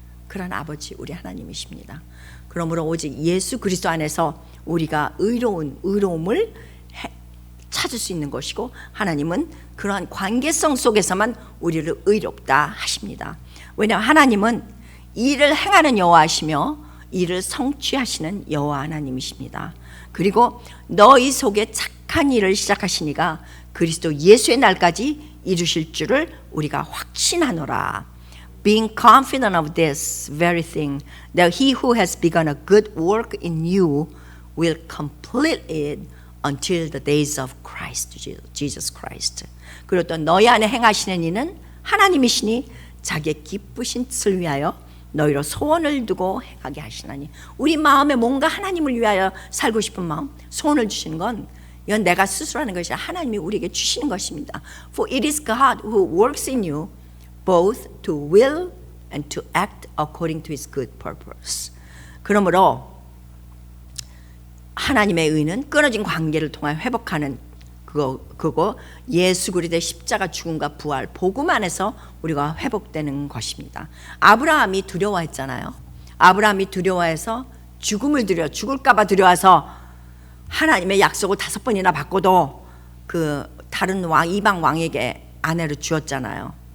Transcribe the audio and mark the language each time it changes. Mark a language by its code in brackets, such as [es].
[ko] 그런 아버지, 우리 하나님이십니다. 그러므로 오직 예수 그리스도 안에서 우리가 의로움을 찾을 수 있는 것이고, 하나님은 그러한 관계성 속에서만 우리를 의롭다 하십니다. 왜냐하면 하나님은 일을 행하는 여호와시며 일을 성취하시는 여호와 하나님이십니다. 그리고 너희 속에 착한 일을 시작하시니가 그리스도 예수의 날까지 이루실 줄을 우리가 확신하노라. [en] Being confident of this very thing, that he who has begun a good work in you will complete it until the days of Christ, Jesus Christ. [ko] 그리고 또 너희 안에 행하시는 이는 하나님이시니 자기의 기쁘신 뜻을 위하여 너희로 소원을 두고 행하게 하시나니. 우리 마음에 뭔가 하나님을 위하여 살고 싶은 마음, 소원을 주시는 건 이건 내가 스스로 하는 것이 아니라 하나님이 우리에게 주시는 것입니다. [en] For it is God who works in you both to will and to act according to His good purpose. [ko] 그러므로 하나님의 의는 끊어진 관계를 통해 회복하는 그거 예수 그리스도의 십자가 죽음과 부활 복음 안에서 우리가 회복되는 것입니다. 아브라함이 두려워했잖아요. 아브라함이 두려워해서 죽을까 봐 두려워서 하나님의 약속을 5번이나 받고도 그 다른 이방 왕에게 아내를 주었잖아요.